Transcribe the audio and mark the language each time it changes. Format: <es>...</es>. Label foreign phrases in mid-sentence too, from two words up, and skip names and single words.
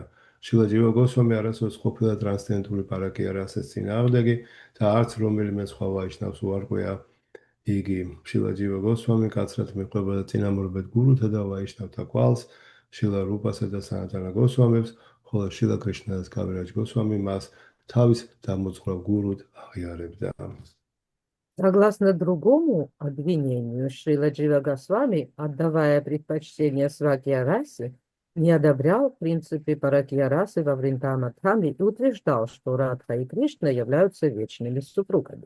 <ka>შილა ჯივა გოსვამი არასოდეს ყოფილა ტრანსცენდენტული პარაკია რასას წინააღმდეგი და არც რომელიმე სხვა ვაიშნავს უარყვია იგი. შილა ჯივა გოსვამი კაცრად მიყვებოდა წინამორბედ გურუთა და ვაიშნავთა კვალს, შილა რუპასა და სანატანა გოსვამებს, ხოლო შილა კრიშნადას კავირაჯ გოსვამი მას თავის დამოძღვრავ გურუდ აღიარებდა.</ka> <ru>Согласно другому обвинению, Шрила Джива Госвами, отдавая предпочтение Свакья расе, не одобрял принципы паракья расы во Вриндаван-дхаме и утверждал, что Радха и Кришна являются вечными супругами.</ru>